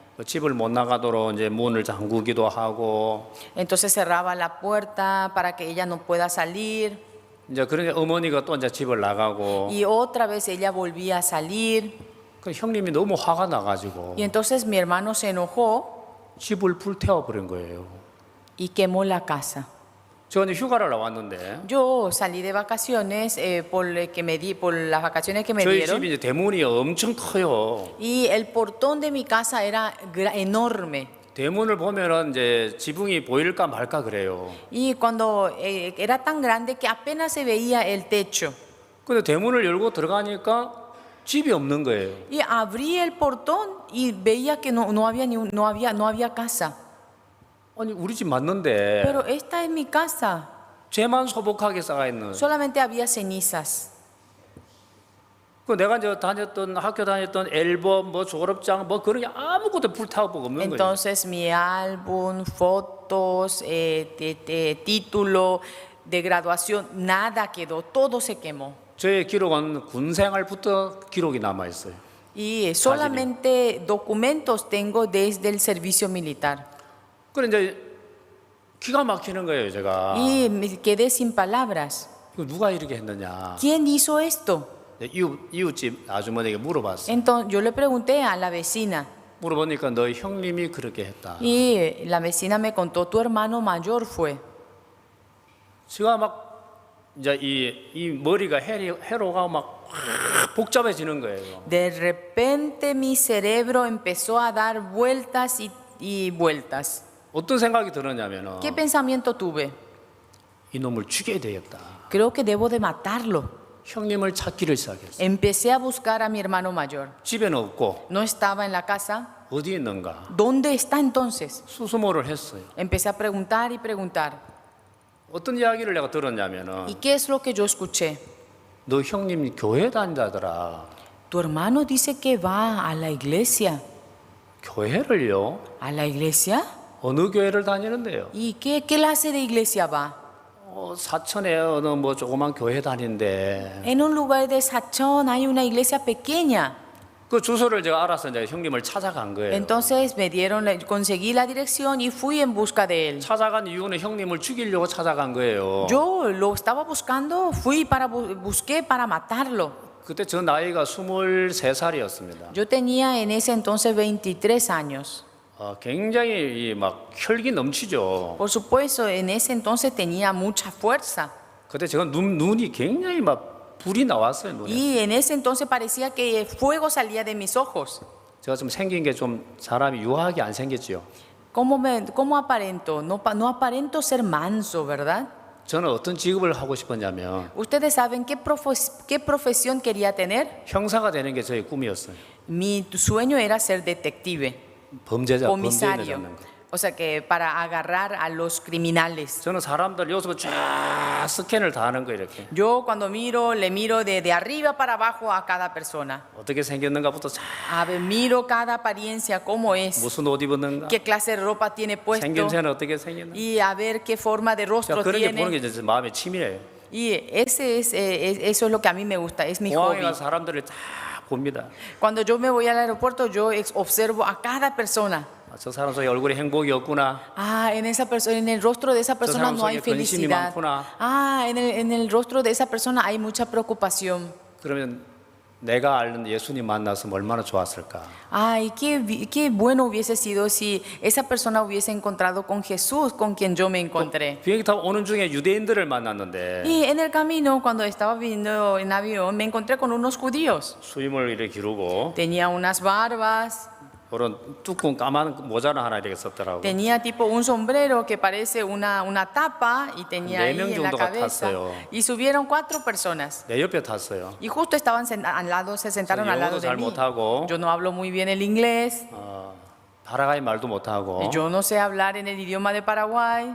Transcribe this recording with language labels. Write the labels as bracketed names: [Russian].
[Korean] 그 집을 못 나가도록 이제 문을 잠그기도 하고 [Spanish] Entonces cerraba la puerta para que ella no pueda salir. [Korean] 이제 그러니까 어머니가 또 이제 집을 나가고 [Spanish] Y otra vez ella volvía a salir. [Korean] 그 형님이 너무 화가 나가지고 [Spanish] Y entonces mi hermano se enojó [Korean] 집을 불태워 버린 거예요. [Spanish] y quemó la casa. [Korean] 저 이제 휴가를 나왔는데 [Spanish] Yo salí de vacaciones por las vacaciones que me [Korean] 저희 [Spanish] dieron. [Korean] 집이 이제 대문이 엄청 커요. [Spanish] Y el portón de mi casa era enorme. [Korean] 대문을 보면은 이제 지붕이 보일까 말까 그래요. [Spanish] Y cuando era tan grande que apenas se veía el techo. [Korean] 근데 대문을 열고 들어가니까 집이 없는 거예요. [Spanish] Y abrí el portón y veía que no había casa. [Korean] 아니 우리 집 맞는데 [Spanish] Pero esta es mi casa. [Korean] 죄만 소복하게 쌓아 있는. [Spanish] Solamente había cenizas. [Korean] 그 내가 이제 학교 다녔던 앨범, 뭐 졸업장, 뭐 그런 게 아무것도 불타고 없는 거예요. [Spanish] Entonces mi álbum, fotos, título de graduación, nada quedó, todo se quemó. [Korean] 저의 기록은 군 생활부터 기록이 남아 있어요. [Spanish] Y solamente documentos tengo desde el servicio militar. [Korean] 그래 이제 기가 막히는 거예요, 제가. [Spanish] Y me quedé sin palabras. [Korean] 이거 누가 이렇게 했느냐? [Spanish] ¿Quién hizo esto? [Korean] 이웃집 아주머니에게 물어봤어요. [Spanish] Entonces yo le pregunté a la vecina [Korean] 물어보니까 너 형님이 그렇게 했다. [Spanish] y la vecina me contó, tu hermano mayor fue. [Korean] 제가 막 이제 이 머리가 회로가 막 확 복잡해지는 거예요. [Spanish] De repente mi cerebro empezó a dar vueltas y vueltas. [Korean] 어떤 생각이 들었냐면은 [Spanish] ¿Qué pensamiento tuve? [Korean] 이놈을 죽여야 되겠다. [Spanish] Creo que debo de matarlo. [Korean] 형님을 찾기를 시작했어요. [Spanish] Empecé a buscar a mi hermano mayor. [Korean] 집에는 없고 [Spanish] No estaba en la casa. [Korean] 어디 있는가? [Spanish] ¿Dónde está entonces? [Korean] 수소모를 했어요. [Spanish] Empecé a preguntar y preguntar. [Korean] 어떤 이야기를 내가 들었냐면은 [Spanish] ¿Y qué es lo que yo escuché? [Korean] 너 형님 교회 다닌다더라. [Spanish] Tu hermano dice que va a la iglesia. [Korean] 교회를요? [Spanish] ¿A la iglesia? [Korean] 어느 교회를 다니는데요? [Spanish] ¿Y qué clase de iglesia va? [Korean] 사천에 어느 뭐 조그만 교회 다니는데 [Spanish] En un lugar de Sachón hay una iglesia pequeña. [Korean] 그 주소를 제가 알아서 이제 형님을 찾아간 거예요. [Spanish] Entonces conseguí la dirección y fui en busca de él. [Korean] 찾아간 이유는 형님을 죽이려고 찾아간 거예요. [Spanish] Yo lo estaba buscando, busqué para matarlo. [Korean] 그때 저 나이가 23살이었습니다. [Spanish] Yo tenía en ese entonces 23 años. [Korean] 굉장히 막 혈기 넘치죠. [Spanish] Por supuesto, en ese entonces tenía mucha fuerza. [Korean] 그때 제가 눈이 굉장히 막 불이 나왔어요. 눈에. [Spanish] Y en ese entonces parecía que fuego salía de mis ojos. [Korean] 제가 좀 생긴 게 좀 사람이 유하게 안 생겼죠. [Spanish] ¿Cómo aparento? No aparento ser manso, ¿verdad? [Korean] 저는 어떤 직업을 하고 싶었냐면 [Spanish] Ustedes saben qué profesión quería tener. [Korean] 형사가 되는 게 저의 꿈이었어요. [Spanish] Mi sueño era ser detective, [Korean] 범죄인을 [Spanish] comisario. [Korean] 잡는 거. [Spanish] O sea que para agarrar a los criminales. [Korean] 저는 사람들 여기서 쫙 스캔을 다 하는 거 이렇게. [Spanish] Yo cuando le miro de arriba para abajo a cada persona. [Korean] 어떻게 생겼는가부터 쫙 [Spanish] A ver, miro cada apariencia, cómo es, [Korean] 무슨 옷 입었는가, [Spanish] qué clase de ropa tiene puesto [Korean] 생김새는 어떻게 생겼나. [Spanish] y a ver qué forma de [Korean] 자, [Spanish] rostro [Korean] 그런 게 보는 게 [Spanish] tiene. [Korean] 이제 마음의 취미예요. [Spanish] Y eso es lo que a mí me gusta, es mi [Korean] 공항에 [Spanish] hobby. [Korean] 가서 사람들을 다 봅니다. [Spanish] Cuando yo me voy al aeropuerto, yo observo a cada persona. [Korean] 저 사람 속에 얼굴에 행복이 없구나. [Spanish] Ah, en el rostro de esa persona no hay [Korean] 속에 근심이 [Spanish] felicidad. [Korean] 많구나. [Spanish] Ah, en el rostro de esa persona hay mucha preocupación. [Korean] 그러면 내가 아는 예수님 만났으면 얼마나 좋았을까. [Spanish] Ay, qué bueno hubiese sido si esa persona hubiese encontrado con Jesús, con quien yo me encontré. [Korean] 비행기 타고 오는 중에 유대인들을 만났는데 [Spanish] Y en el camino, cuando estaba viniendo en avión, me encontré con unos judíos. [Korean] 수염을 이렇게 기르고 [Spanish] Tenía unas barbas, [Korean] 그런 두꺼운 까만 모자를 하나 이렇게 썼더라고. [Spanish] tenía tipo un sombrero que parece una tapa y tenía ahí en la [Korean] 정도가 [Spanish] cabeza. [Korean] 탔어요. [Spanish] Y subieron 4 personas. [Korean] 내 옆에 탔어요. [Spanish] Y justo estaban al lado, se sentaron al lado de [Korean] 잘 [Spanish] mí. [Korean] 못하고 [Spanish] Yo no hablo muy bien el inglés, [Korean] 파라과이 말도 못하고 [Spanish] yo no sé hablar en el idioma de Paraguay